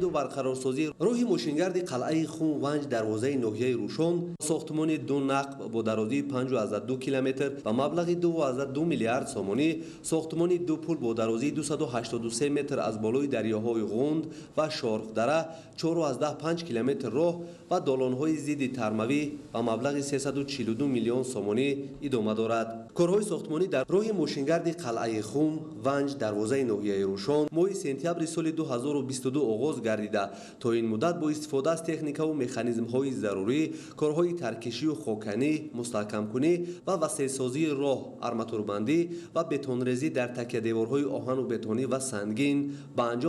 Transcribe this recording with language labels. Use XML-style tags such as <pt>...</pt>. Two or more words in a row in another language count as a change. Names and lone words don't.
<fa>و برقرارسازی راه ماشینگرد قلعه خم ونج دروازه ناحیه روشن، ساختمان 2 نقب با درازی 5.2 کیلومتر و مبلغ 2.2 میلیارد سومانی، ساختمان 2 پل با درازی 283 متر از بالای دریاهای غوند و شارف دره، 4.5 کیلومتر راه و دالان‌های ضد ترموی و مبلغ 342 میلیون سومانی ادامه دارد. کارهای ساختمانی در</fa> <tg>дар роҳи мошингарди қалъаи хум ванҷ дарвозаи ноҳияи рӯшон моҳи сентябри соли 2022 оғоз гардида то ин муддат бо истифода аз техникаву механизмҳои зарурӣ корҳои таркишию хоканӣ мустаҳкамкунӣ ва васеъсозии роҳ арматурбандӣ ва бетонрезӣ дар такядеворҳои оҳану бетонӣ ва сангин ба анҷом</tg>